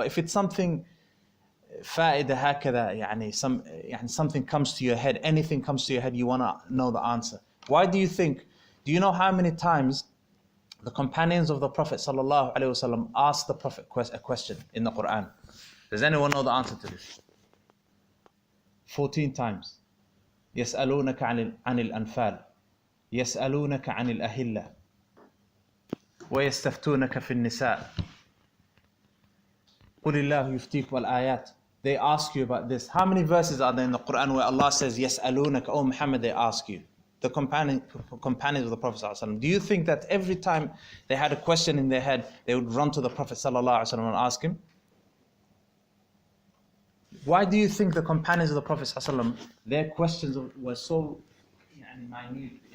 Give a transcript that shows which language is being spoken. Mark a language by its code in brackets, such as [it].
[en] But if it's something [ar] فائدة هكذا, [en] something comes to your head, anything comes to your head, you want to know the answer. Why do you think, do you know how many times the companions of the Prophet ﷺ asked the Prophet a question in the Quran? Does anyone know the answer to this? 14 times. [ar] يسألونك عن الأنفال يسألونك عن الأهلة ويستفتونك في النساء قل الله يفتيك والآيات. [en] They ask you about this. How many verses are there in the Quran where Allah says, يسألونك, oh Muhammad, they ask you? The companions of the Prophet ﷺ. Do you think that every time they had a question in their head, they would run to the Prophet ﷺ and ask him? Why do you think the companions of the Prophet ﷺ, their questions were so minute?